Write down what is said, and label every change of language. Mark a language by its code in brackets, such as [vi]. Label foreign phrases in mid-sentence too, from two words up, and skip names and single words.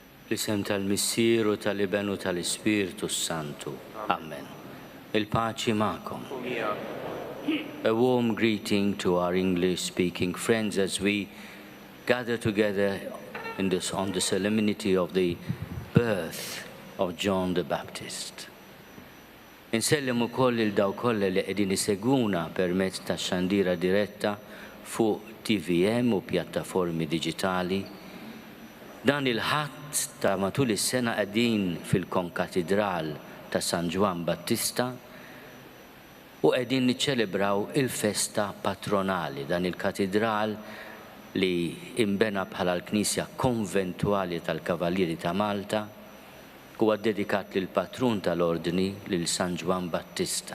[mt] L-isem tal-Missier u tal-Iben u tal-Ispiritu Santu. Amen. Il-paċi ma'kom. [en] A warm greeting to our English-speaking friends as we gather together on the solemnity of the birth of John the Baptist. [mt] Insellem ukoll il-daw kollha li qegħdin isegwuna permezz ta' xandira diretta fuq TVM u pjattaformi diġitali. Dan il-ħadd ta' matul is-sena qegħdin fil-konkatedral ta' San Juan Battista u qegħdin niċċelebraw il-festa patronali dan il-katedral li imbena bħala l-Knisja Konventwali tal-Kavallieri ta' Malta huwa dedikat lil patrun tal-Ordni lil San Juan Battista.